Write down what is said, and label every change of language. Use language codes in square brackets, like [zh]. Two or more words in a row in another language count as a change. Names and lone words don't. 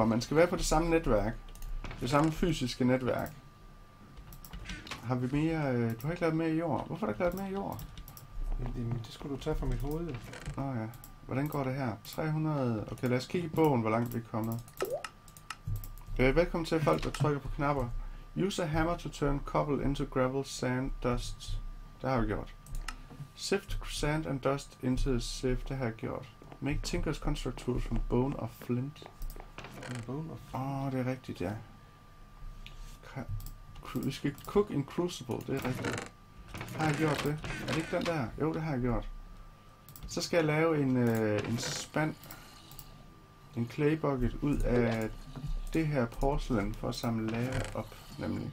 [da] Man skal være på det samme netværk. Det samme fysiske netværk. Har vi mere... Du har ikke lavet mere i jord. Hvorfor har du ikke lavet mere i jord? Det skulle du tage fra mit hoved. Nå ja. Hvordan går det her? 300... Okay, lad os kigge i bogen, hvor langt vi er kommet. Velkommen til folk, der trykker på knapper. [en] Use a hammer to turn cobble into gravel, sand, dust. [da] Det har vi gjort. [en] Sift sand and dust into the sieve. [da] Det har jeg gjort. [en] Make Tinker's construct tools from bone of flint. [da] Det er rigtigt, ja. Vi skal [en] cook in crucible, [da] det er rigtigt. Har jeg gjort det? Er det ikke den der? Jo, det har jeg gjort. Så skal jeg lave en spand, en [en] clay bucket [da] ud af det her porcelain for at samle lava op, nemlig.